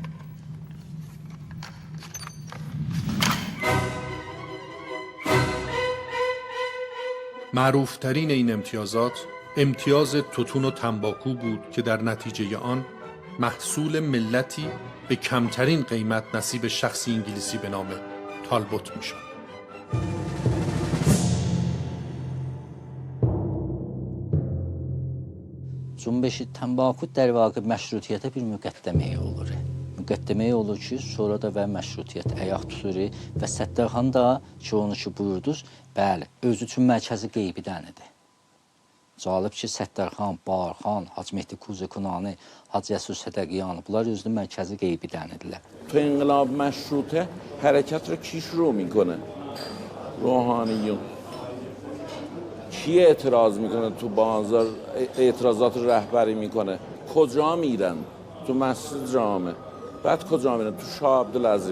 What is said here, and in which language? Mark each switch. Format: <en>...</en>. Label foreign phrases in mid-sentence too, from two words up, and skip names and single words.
<fa>معروفترین این امتیازات امتیاز توتون و تنباکو بود که در نتیجه آن محصول ملتی به کمترین قیمت نصیب شخصی انگلیسی به نام تالبوت می شد.</fa> <az>Cümbüşü tənbakut</az> <fa>در واقع</fa> <az>məşrutiyyətə bir müqəddəməyə olur. Müqəddəməyə olur ki, sonra da və məşrutiyyət ayaq tutur və Səttarxan da ki, onu ki buyurdunuz, bəli, özü üçün mərkəzi qeybidənidir. Cəlib ki, Səttarxan, Barxan, Hacı Mehdi Kuzukunani, Hacı Yəsus Sədəqiyani, bunlar özünün mərkəzi qeybidənidirlər.</az> <fa>تو انقلاب مشروطه حرکت رو کی شروع میکنه؟ روحانیون. کی اعتراض میکنه تو بازار؟ اعتراضات رهبری میکنه. کجا میرن؟ تو مسجد جامع. بعد کجا میرن؟ تو شاه عبدالعظیم.</fa>